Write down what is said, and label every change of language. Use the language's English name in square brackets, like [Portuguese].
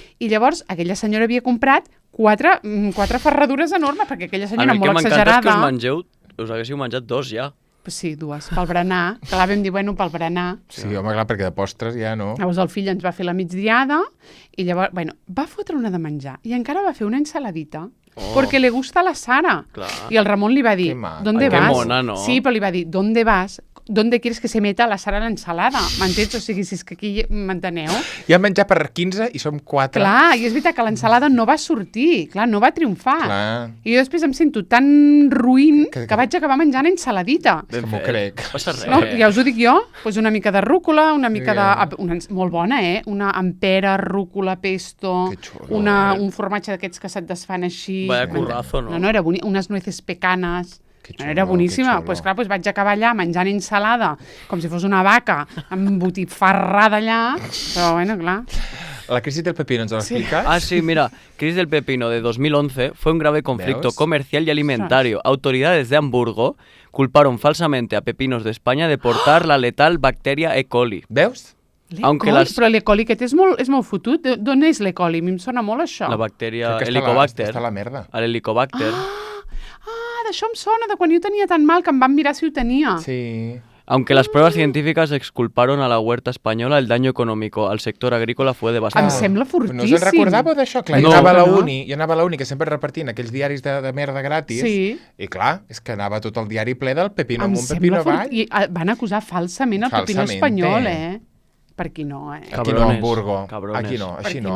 [Catalan] I llavors aquella senyora havia comprat quatre ferradures enormes, perquè aquella senyora molt exagerada... A mi el que m'encanta és que us haguéssiu menjat 2 ja. Pues sí, 2, pel berenar. Clar, vam dir, bueno, pel berenar. Sí, home, clar, perquè de postres ja no. Llavors el fill ens va fer la migdiada i llavors, bueno, va fotre una de menjar i encara va fer una ensaladita. [Spanish] Porque le gusta a la Sara. [Catalan] Clar. I el Ramon li va dir, [Spanish] ¿dónde vas? [Catalan] Que mona, no? Sí, però li va dir, [Spanish] ¿dónde vas? ¿Dónde quieres que se meta la Sara [Catalan] a l'ensalada? M'entens? O sigui, si és que aquí m'enteneu? Ja hem menjat per 15 i som 4. Clar, i és veritat que l'ensalada no va sortir, clar, no va triomfar. Clar. I jo després em sento tan ruïn que vaig acabar menjant ensaladita. M'ho crec. No passa res. No, ja us ho dic jo, pues una mica de rúcula, una mica molt bona, una ampera, rúcula, pesto, un formatge d'aquests que se't desfan així. [Spanish] Vaya currazo, no? [Catalan] No, era bonic, unes [Spanish] nueces pecanas. [Catalan] Era boníssima. Pues clar, vaig acabar allà menjant ensalada com si fos una vaca embotifarrada allà, però bueno, clar. [Spanish] La crisis del pepino, ¿nos lo explicas? [Catalan] Ah, sí, mira. [Spanish] Crisis del pepino de 2011 fue un grave conflicto comercial y alimentario. Autoridades de Hamburgo culparon falsamente a Pepinos de España de portar la letal bacteria E. coli. [Catalan] Veus? Però l'E. coli aquest és molt fotut. D'on és l'E. coli? A mi em sona molt això. La bacteria Helicobacter. Està la merda. L'Helicobacter. D'això em sona, de quan jo tenia tan mal que em van mirar si ho tenia. Sí. [Spanish] Aunque las pruebas científicas exculparon a la huerta española, el daño económico al sector agrícola fue devastador. [Catalan] Em sembla fortíssim. No us en recordàveu d'això? Clar, jo anava a la uni, que sempre repartint aquells diaris de merda gratis, i clar, és que anava tot el diari ple del pepino amb un pepino avall. I van acusar falsament el pepino espanyol, Per aquí no, Aquí no, Hamburgo. Aquí no, així no,